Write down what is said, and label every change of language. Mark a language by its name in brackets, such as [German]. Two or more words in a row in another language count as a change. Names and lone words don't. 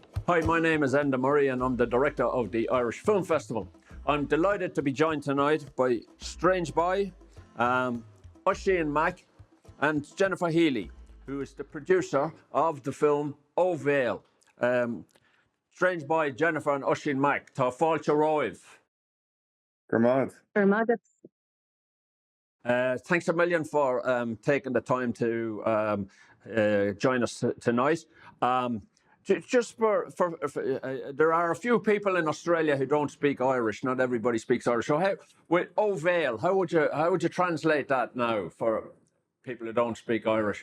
[English] Hi, my name is Enda Murray and I'm the director of the Irish Film Festival. I'm delighted to be joined tonight by Strange Boy, Oisín Mac and Jennifer Healy, who is the producer of the film Ó Bhéal. [Irish] Strange Boy, Jennifer and Oisín Mac, tá fáilte roimh. Gurmad. [English] Thanks a million for taking the time to join us tonight. Just for there are a few people in Australia who don't speak Irish. Not everybody speaks Irish. So with Ó Bhéal, how would you translate that now for people who don't speak Irish?